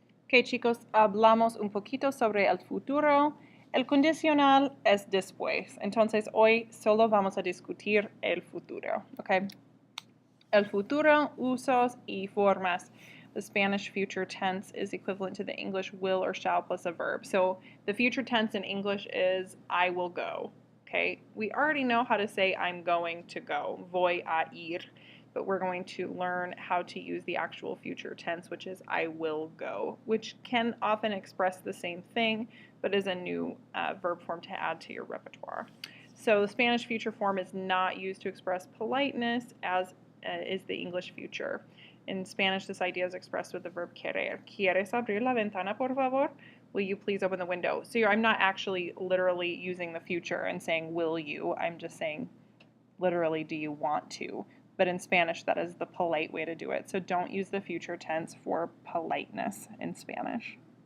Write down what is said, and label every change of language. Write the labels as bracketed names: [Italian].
[Spanish] Ok, chicos, hablamos un poquito sobre el futuro. El condicional es después. Entonces, hoy solo vamos a discutir el futuro. Ok. El futuro, usos y formas. [English] The Spanish future tense is equivalent to the English will or shall plus a verb. So the future tense in English is I will go. Okay, we already know how to say I'm going to go, [Spanish] voy a ir, [English] but we're going to learn how to use the actual future tense, which is I will go, which can often express the same thing, but is a new verb form to add to your repertoire. So the Spanish future form is not used to express politeness, as is the English future. In Spanish, this idea is expressed with the verb querer. [Spanish] ¿Quieres abrir la ventana, por favor? [English] Will you please open the window? So I'm not actually literally using the future and saying, will you? I'm just saying, literally, do you want to? But in Spanish, that is the polite way to do it. So don't use the future tense for politeness in Spanish.